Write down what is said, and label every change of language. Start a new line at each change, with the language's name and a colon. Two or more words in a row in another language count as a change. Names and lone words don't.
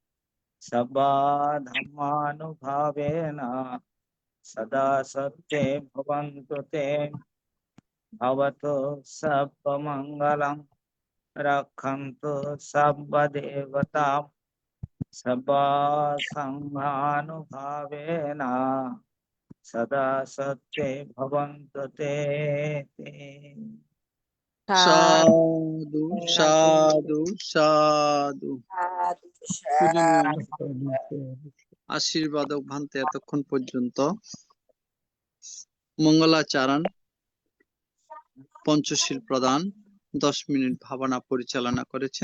Pali: सर्वधर्मानुभावेन सदा सत्ये भवन्तु ते भवतो सर्वमङ्गलं रक्षन्तु सर्वदेवतां सर्वसङ्घानुभावेन सदा सत्ये भवन्तु ते।
Bangla: সাধু সাধু সাধু। পূজনীয় আশীর্বাদক ভান্তে এতক্ষণ পর্যন্ত মঙ্গলাচরণ, পঞ্চশীল প্রদান, 10 মিনিট ভাবনা পরিচালনা করেছেন।